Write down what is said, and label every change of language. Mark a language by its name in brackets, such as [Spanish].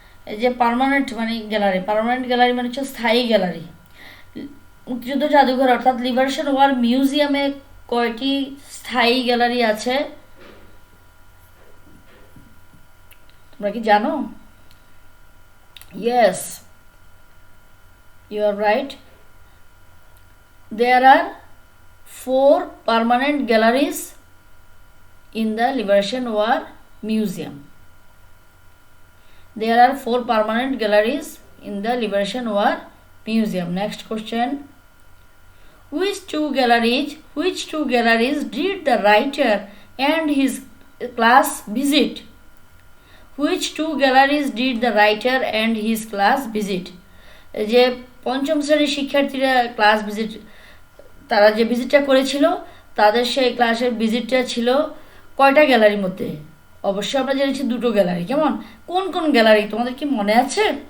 [Bangla] এই যে পার্মানেন্ট মানে গ্যালারি, পার্মানেন্ট গ্যালারি মানে হচ্ছে স্থায়ী গ্যালারি। মুক্তিযুদ্ধ জাদুঘর অর্থাৎ লিবারেশন ওয়ার মিউজিয়ামে কয়টি স্থায়ী গ্যালারি আছে তোমরা কি জানো? [English] Yes, you are right. There are 4 permanent galleries in the Liberation War Museum. There are 4 permanent galleries in the Liberation War Museum. Next question. Which two galleries did the writer and his class visit? Which two galleries did the writer and his class visit? [Bangla] যে পঞ্চম শ্রেণীর শিক্ষার্থীরা class visit, তারা যে ভিজিটটা করেছিল তাদের সেই ক্লাসের ভিজিটটা ছিল কয়টা গ্যালারির মধ্যে? অবশ্যই আমরা জেনেছি 2টো গ্যালারি। কেমন, কোন কোন গ্যালারি তোমাদের কি মনে আছে?